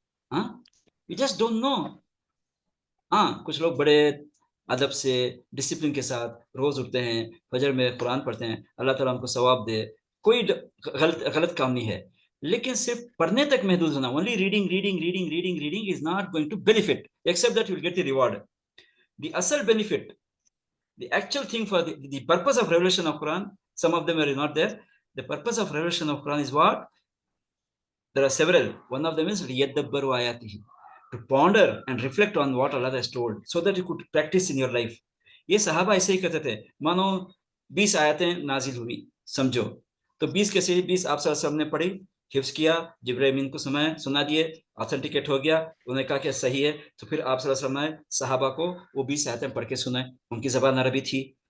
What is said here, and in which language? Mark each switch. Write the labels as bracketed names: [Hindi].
[Hindi] हाँ, [English] We just don't know. [Hindi] हाँ, कुछ लोग बड़े अदब से, डिसिप्लिन के साथ रोज उठते हैं, फजर में कुरान पढ़ते हैं, अल्लाह ताला हमको सवाब दे, कोई गलत काम नहीं है। लेकिन सिर्फ पढ़ने तक महदूद होना, [English] Only reading reading reading reading reading is not going to benefit except that you will get the reward. The असल benefit, the actual thing for the purpose of revelation of Quran, some of them are not there. The purpose of revelation of Quran is what? There are several. One of them is [Arabic] liyadabbaru ayatihi, [English] to ponder and reflect on what Allah has told, so that you could practice in your life. [Hindi] ये सहाबा ऐसे ही कहते थे। मानो 20 आयतें नाजिल हुई, समझो, तो 20 के से 20 आप सबने पढ़ी, हिफ्ज किया, जिब्राइल अमीन को सुना दिए, ऑथेंटिकेट हो गया, उन्होंने कहा कि सही है, तो फिर आप सल्लल्लाहु अलैहि वसल्लम ने सहाबा को वो 20 आयतें पढ़ के सुनाए। उनकी ज़बान अरबी थी।